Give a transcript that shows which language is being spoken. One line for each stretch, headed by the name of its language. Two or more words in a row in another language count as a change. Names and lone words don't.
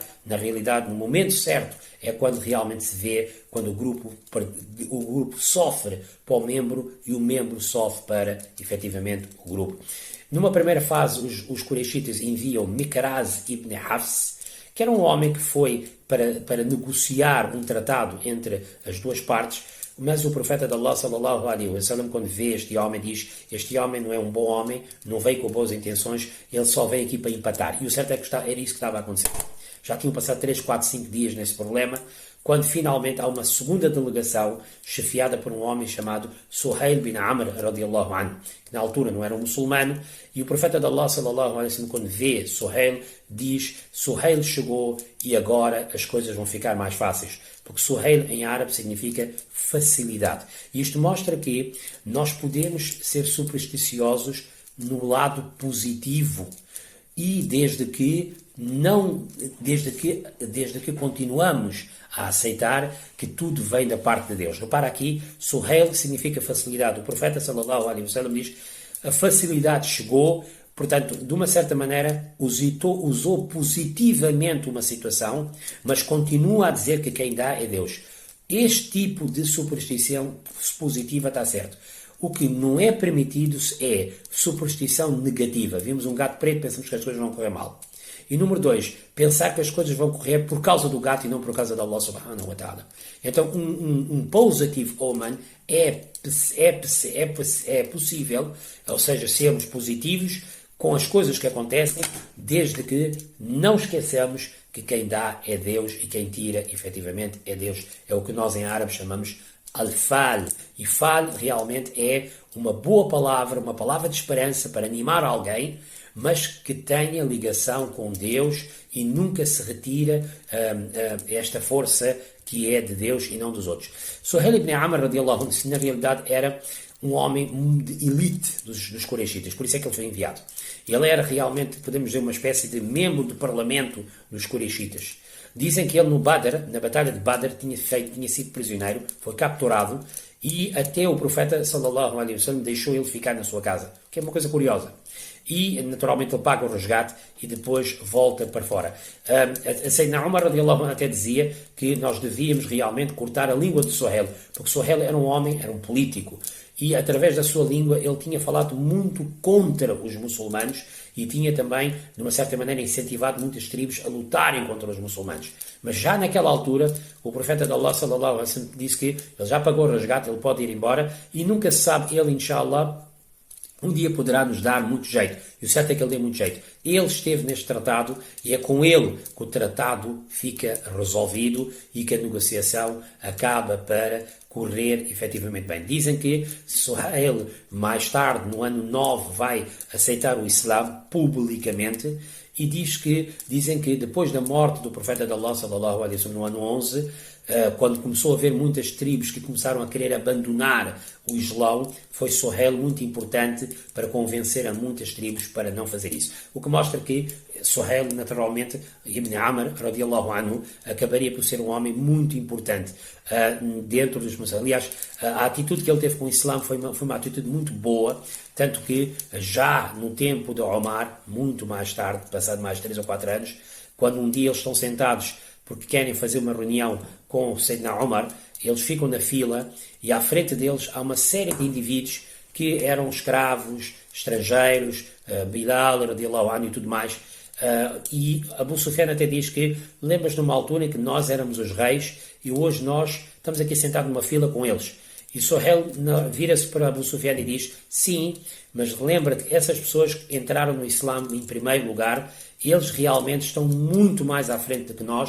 Portuguese: Na realidade, no momento certo, é quando realmente se vê, quando o grupo sofre para o membro e o membro sofre para, efetivamente, o grupo. Numa primeira fase, os Quraishitas enviam Mikraz ibn Hafs, que era um homem que foi para negociar um tratado entre as duas partes. Mas o profeta de Allah,
Arabic: صلى الله عليه وسلم,
Portuguese: quando vê este homem, diz: este homem não é um bom homem, não veio com boas intenções, ele só veio aqui para empatar. E o certo é que era isso que estava a acontecer. Já tinham passado 3, 4, 5 dias nesse problema, quando finalmente há uma segunda delegação, chefiada por um homem chamado Suhail bin Amr,
Arabic: رضي الله عنه,
Portuguese: que na altura não era um muçulmano, e o profeta de Allah,
Arabic: صلى الله عليه وسلم,
Portuguese: quando vê Suhail, diz: Suhail chegou e agora as coisas vão ficar mais fáceis. Porque Suhail em árabe significa facilidade. E isto mostra que nós podemos ser supersticiosos no lado positivo, e desde que continuamos a aceitar que tudo vem da parte de Deus. Repara aqui, Suhail significa facilidade. O profeta
Arabic: صلى الله عليه وسلم
Portuguese: diz: a facilidade chegou, portanto, de uma certa maneira, usou positivamente uma situação, mas continua a dizer que quem dá é Deus. Este tipo de superstição positiva está certo. O que não é permitido é superstição negativa. Vimos um gato preto, pensamos que as coisas vão correr mal. E número 2, pensar que as coisas vão correr por causa do gato e não por causa da
Arabic: الله سبحانه وتعالى.
Portuguese: Então, um
English: positive omen
Portuguese: é possível, ou seja, sermos positivos com as coisas que acontecem, desde que não esqueçamos que quem dá é Deus e quem tira, efetivamente, é Deus. É o que nós em árabe chamamos al-fal. E fal realmente é uma boa palavra, uma palavra de esperança para animar alguém, mas que tenha ligação com Deus e nunca se retira esta força que é de Deus e não dos outros.
Arabic: Suhail ibn Amr, رضي الله عنه,
Portuguese: na realidade era um homem de elite dos Qurayshitas, por isso é que ele foi enviado. Ele era realmente, podemos dizer, uma espécie de membro do parlamento dos Qurayshitas. Dizem que ele no Badr, na batalha de Badr, tinha sido prisioneiro, foi capturado, e até o profeta
Arabic: صلى الله عليه وسلم
Portuguese: deixou ele ficar na sua casa, que é uma coisa curiosa. E naturalmente ele paga o resgate e depois volta para fora. A Sayyidina Umar
Arabic: رضي الله عنه
Portuguese: até dizia que nós devíamos realmente cortar a língua de Suhail, porque Suhail era um homem, era um político, e através da sua língua ele tinha falado muito contra os muçulmanos e tinha também, de uma certa maneira, incentivado muitas tribos a lutarem contra os muçulmanos. Mas já naquela altura, o profeta de Allah
Arabic: صلى الله عليه وسلم
Portuguese: disse que ele já pagou o resgate, ele pode ir embora, e nunca se sabe, ele, inshallah, um dia poderá nos dar muito jeito. E o certo é que ele deu muito jeito. Ele esteve neste tratado e é com ele que o tratado fica resolvido e que a negociação acaba para correr efetivamente bem. Dizem que Suhail, mais tarde, no ano 9, vai aceitar o Islã publicamente, e dizem que depois da morte do profeta de Allah,
Arabic: صلى الله عليه وسلم,
Portuguese: no ano 11, quando começou a haver muitas tribos que começaram a querer abandonar o Islão, foi Suhail muito importante para convencer a muitas tribos para não fazer isso. O que mostra que Suhail, naturalmente,
Arabic: Ibn Amr, رضي الله عنه,
Portuguese: acabaria por ser um homem muito importante dentro dos muçulmanos. Aliás, a atitude que ele teve com o Islã foi uma atitude muito boa, tanto que já no tempo de Omar, muito mais tarde, passado mais 3 ou 4 anos, quando um dia eles estão sentados porque querem fazer uma reunião com o Sayyidina Omar, eles ficam na fila e à frente deles há uma série de indivíduos que eram escravos, estrangeiros, Bilal,
Arabic: رضي الله عنه
Portuguese: e tudo mais. E Abu Sufyan até diz que lembras numa altura em que nós éramos os reis e hoje nós estamos aqui sentados numa fila com eles. E Suhail vira-se para Abu Sufyan e diz: sim, mas lembra-te que essas pessoas que entraram no Islã em primeiro lugar, eles realmente estão muito mais à frente do que nós.